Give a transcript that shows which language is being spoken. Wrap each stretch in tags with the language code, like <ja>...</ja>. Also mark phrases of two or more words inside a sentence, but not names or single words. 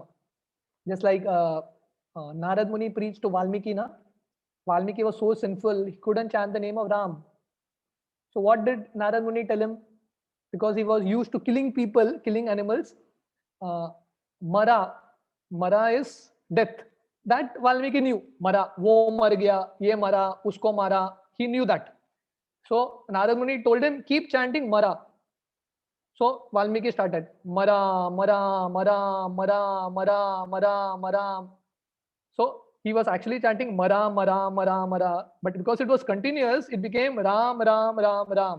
<en>Just like Narad Muni preached to Valmiki. Valmiki was so sinful, he couldn't chant the name of Ram. So what did Narad Muni tell him? Because he was used to killing people, killing animals. Mara is death. That Valmiki knew.</en> <hi>मारा, वो मर गया, ये मारा, उसको मारा.</hi> <en>He knew that. So Narad Muni told him, keep chanting Mara. So Valmiki started Mara, Mara, Mara, Mara, Mara, Mara, Mara. So he was actually chanting Mara, Mara, Mara, Mara. But because it was continuous, it became Ram, Ram, Ram, Ram.</en>